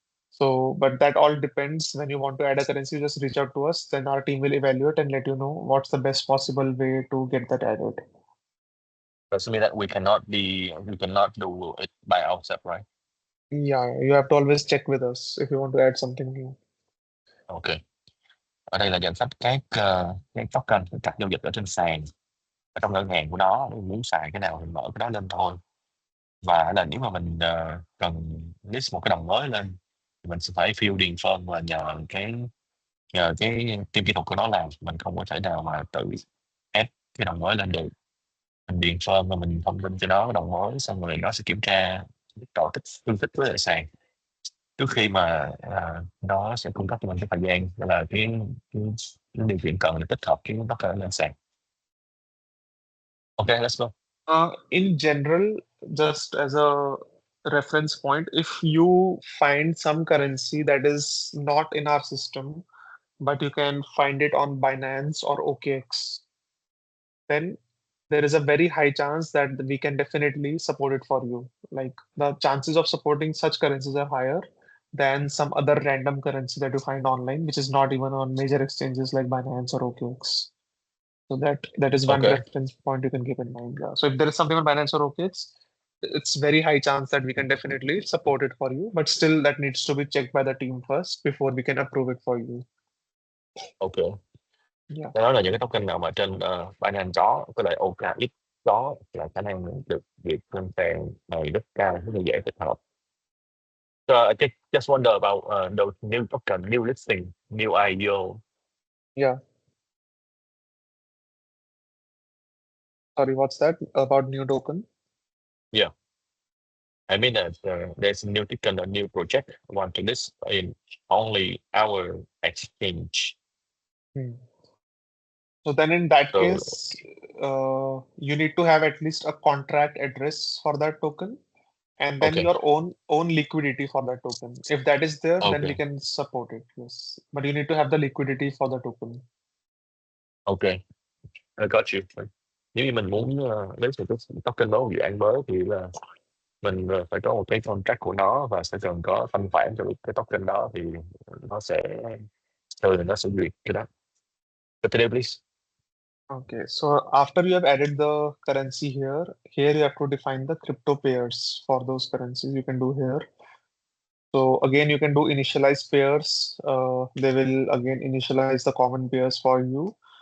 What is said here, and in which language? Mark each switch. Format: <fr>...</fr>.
<en>So, but that all depends. When you want to add a currency, you just reach out to us. Then our team will evaluate and let you know what's the best possible way to get that added. Does it mean that we cannot do it by ourselves, right? Yeah, you have to always check with us if you want to add something new. Ok.</en> <vi>Ở đây là danh sách các token, các giao dịch ở trên sàn, ở trong ngân hàng của nó, muốn xài cái nào thì mở cái đó lên thôi. Và là nếu mà mình cần list một cái đồng mới lên thì mình sẽ phải fill điền form và nhờ cái team kỹ thuật của nó làm, mình không có thể nào mà tự add cái đồng mới lên được. Mình điền form và mình thông tin cho nó cái đồng mới, xong rồi nó sẽ kiểm tra trỏ tích tương thích với lại sàn trước khi mà nó sẽ cung cấp cho mình cái thời gian là cái điều kiện cần để tích hợp cái token lên sàn.</vi> <en>Ok, let's go. In general, just as a reference point, if you find some currency that is not in our system, but you can find it on Binance or OKX, then there is a very high chance that we can definitely support it for you. Like the chances of supporting such currencies are higher than some other random currency that you find online, which is not even on major exchanges like Binance or OKX. So that is one Ok, reference point you can keep in mind. Yeah. So if there is something on Binance or OKX, it's very high chance that we can definitely support it for you, but still that needs to be checked by the team first before we can approve it for you. ok. Yeah.</en> <vi>Đó là những cái token nào mà trên Binance có, với lại OKX có là khả năng được việc lên sàn này rất cao, rất là dễ tích hợp.</vi> <en>So I just wonder about those new token, new listing, new IEO. Yeah. Sorry, what's that about new token? Yeah. I mean that there's a new token, a new project want to list in only our exchange. Hmm. So then in that So case, you need to have at least a contract address for that token and then okay, your own liquidity for that token. If that is there, then we okay, can support it. Yes. But you need to have the liquidity for the token. okay, I got you.</en> <vi>Nếu như mình muốn list một cái token mới, một dự án mới thì là mình phải có một cái contract của nó và sẽ cần có thanh khoản cho cái token đó thì nó sẽ thường nó sẽ duyệt cái đó.</vi> <en>Continue please. Okay, so after you have added the currency here you have to define the crypto pairs for those currencies. You can do here. So again, you can do initialize pairs. They will again initialize the common pairs for you.</en>